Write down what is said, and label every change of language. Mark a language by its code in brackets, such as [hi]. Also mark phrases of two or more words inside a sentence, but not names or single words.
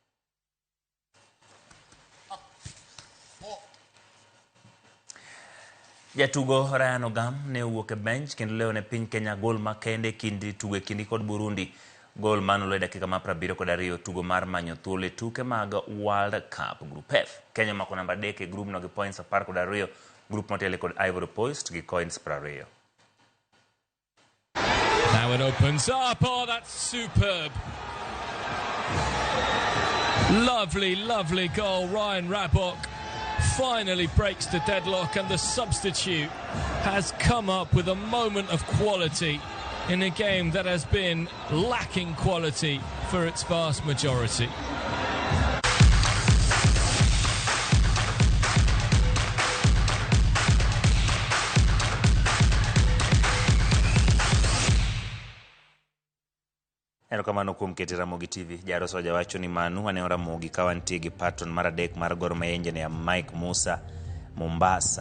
[luo] Jatugo Ryan Ogam ne owuok e bench kendo leo ne piny Kenya gol makende kindi tugo kindi kod Burundi. Gol manulo e dakika ma 72 tugo mar manyo thuolo e tuke mag World Cup Group F. Kenya mako namba 3 e group no gi points 12, group motele kod Ivory Coast gi coins 20. [en] Now it opens up. Oh, that's superb. Lovely, lovely goal. Ryan Rabok finally breaks the deadlock, and the substitute has come up with a moment of quality in a game that has been lacking quality for its vast majority. [luo] Erokamano kuom keto Ramogi TV. Jaro Soja wacho ni Manu ane Ramogi kawantie gi patron mar adek mar Gor Mahia engineer Mike Musa Mombasa.